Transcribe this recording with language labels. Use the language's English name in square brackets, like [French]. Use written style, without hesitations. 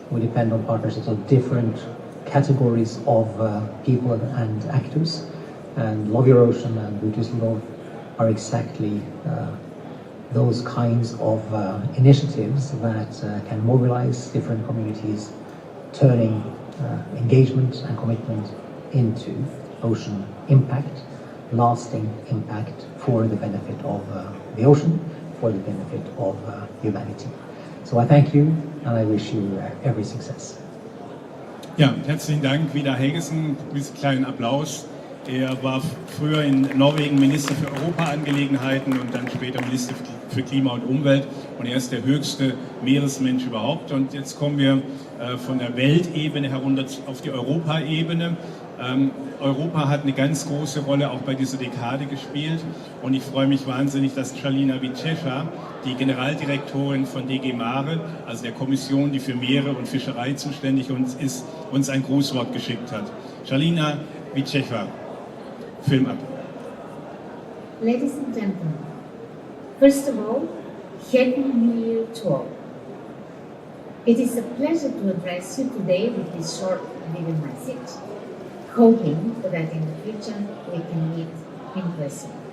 [English] We depend on partnerships of different categories of people and actors, and Love Your Ocean and Düsseldorf are exactly those kinds of initiatives that can mobilize different communities, turning engagement and commitment into ocean impact, lasting impact for the benefit of the ocean, for the benefit of humanity. So I thank you and I wish you every success. [German] Ja, herzlichen Dank, Vidar Helgesen, diesen kleinen Applaus. Er war früher in Norwegen Minister für Europaangelegenheiten und dann später Minister für Klima und Umwelt, und er ist der höchste Meeresmensch überhaupt. Und jetzt kommen wir von der Weltebene herunter auf die Europaebene. Europa hat eine ganz große Rolle auch bei dieser Dekade gespielt, und ich freue mich wahnsinnig, dass Szalina Wiczecha, die Generaldirektorin von DG Mare, also der Kommission, die für Meere und Fischerei zuständig ist, uns ein Grußwort geschickt hat. Szalina Wiczecha, Film ab. [English] Ladies and gentlemen, first of all, Happy New Year to all. It is a pleasure to address you today with this short video message, hoping that in the future we can meet in person.